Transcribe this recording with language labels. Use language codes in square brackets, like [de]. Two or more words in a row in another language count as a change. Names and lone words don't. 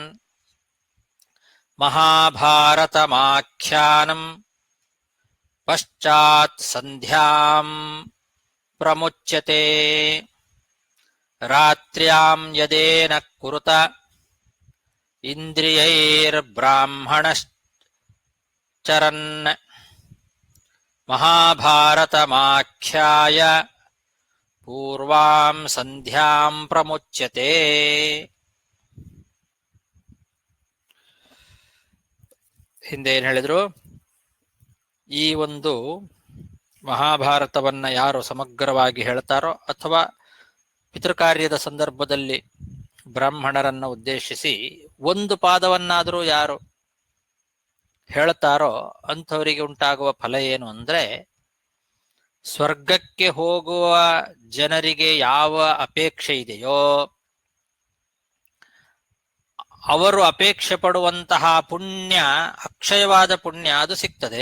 [sa] ಮಹಾಭಾರತಮಾಖ್ಯಾನಂ ಪಶ್ಚಾತ್ ಸಂಧ್ಯಾಂ ಪ್ರಮುಚ್ಯತೆ ರಾತ್ರ್ಯಾಂ ಯದೇನ ಕುರುತ ಇಂದ್ರಿಯೈರ್ಬ್ರಾಹ್ಮಣಶ್ಚರನ್ ಮಹಾಭಾರತಮಾಖ್ಯಾಯ ಪೂರ್ವಾಂ ಸಂಧ್ಯಾಂ ಪ್ರಮುಚ್ಯತೆ. [kn] ಹಿಂದೆ ಏನ್ ಹೇಳಿದ್ರು, ಈ ಒಂದು ಮಹಾಭಾರತವನ್ನ ಯಾರು ಸಮಗ್ರವಾಗಿ ಹೇಳ್ತಾರೋ ಅಥವಾ ಪಿತೃಕಾರ್ಯದ ಸಂದರ್ಭದಲ್ಲಿ ಬ್ರಾಹ್ಮಣರನ್ನ ಉದ್ದೇಶಿಸಿ ಒಂದು ಪಾದವನ್ನಾದರೂ ಯಾರು ಹೇಳ್ತಾರೋ ಅಂಥವರಿಗೆ ಉಂಟಾಗುವ ಫಲ ಏನು ಅಂದ್ರೆ, ಸ್ವರ್ಗಕ್ಕೆ ಹೋಗುವ ಜನರಿಗೆ ಯಾವ ಅಪೇಕ್ಷೆ ಇದೆಯೋ ಅವರು ಅಪೇಕ್ಷೆ ಪಡುವಂತಹ ಪುಣ್ಯ, ಅಕ್ಷಯವಾದ ಪುಣ್ಯ ಅದು ಸಿಗ್ತದೆ.